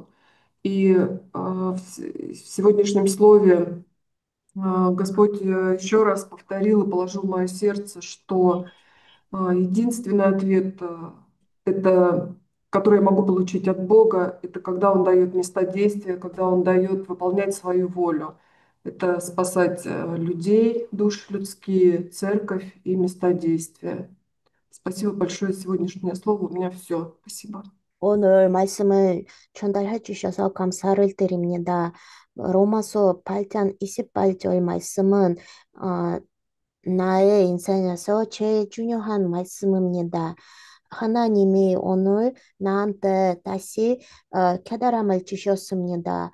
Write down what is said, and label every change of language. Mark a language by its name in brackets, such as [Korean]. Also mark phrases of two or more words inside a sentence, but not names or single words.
[Russian] И в сегодняшнем слове Господь еще раз повторил и положил в мое сердце, что единственный ответ, который я могу получить от Бога, это когда Он дает места действия, когда Он дает выполнять свою волю. Это спасать людей, души людские, церковь и места действия. Спасибо большое за сегодняшнее слово. У меня все. Спасибо. [Korean] 오늘 말씀을 전달해 주셔서 감사를 드립니다. 로마서 8장 28절 말씀은 나의 인생에서 제일 중요한 말씀입니다. 하나님이 오늘 나한테 다시 깨달음을 주셨습니다.